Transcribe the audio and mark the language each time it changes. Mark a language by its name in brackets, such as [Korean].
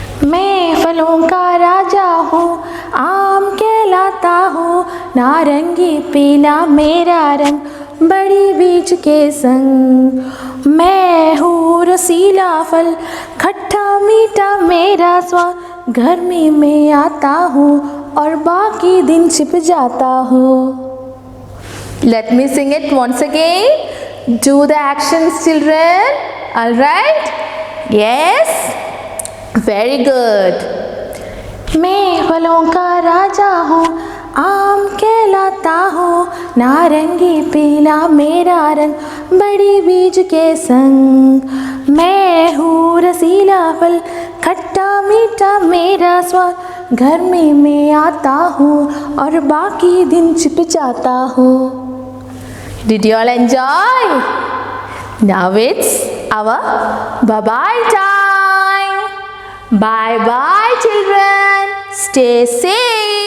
[Hindi] मैं फलों का राजा हूँ, आम कहलाता हूँ, नारंगी पीला मेरा रंग, बड़ी बीज के संग। मैं हूँ रसीला फल, खट्टा मीठा मेरा स्वाद, गर्मी में आता हूँ और बाकी दिन छिप जाता हूँ। [English] Let me sing it once again. Do the actions, children. All right? Yes? Very good. [Hindi] मैं फलों का राजा हूँ, आम कहलाता हूँ, नारंगी पीला मेरा रंग, बड़ी बीज के संग। मैं हूँ रसीला फल, खट्टा मीठा मेरा स्वाद, गर्मी में आता हूँ और बाकी दिन छिप जाता हूँ। [English] Did you all enjoy? Now it's our bye-bye time. Bye bye, children. Stay safe.